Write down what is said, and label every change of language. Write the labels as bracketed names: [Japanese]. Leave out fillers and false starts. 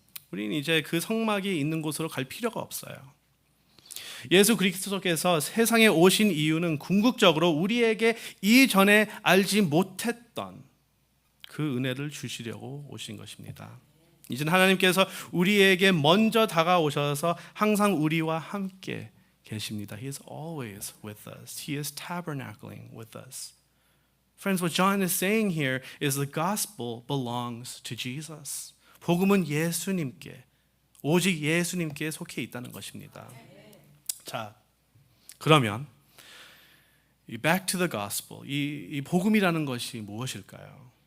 [Korean] 우리는 이제 그 성막이 있는 곳으로 갈 필요가 없어요. 예수 그리스도께서 세상에 오신 이유는 궁극적으로 우리에게 이전에 알지 못했던 그 은혜를 주시려고 오신 것입니다. 이젠 하나님께서 우리에게 먼저 다가오셔서 항상 우리와 함께 계십니다. [English] He is always with us. He is tabernacling with us. Friends, what John is saying here is the gospel belongs to Jesus. [Korean] 복음은 예수님께, 오직 예수님께 속해 있다는 것입니다. 자, 그러면 [English] back to the gospel. [Korean] 이 복음이라는 것이 무엇일까요?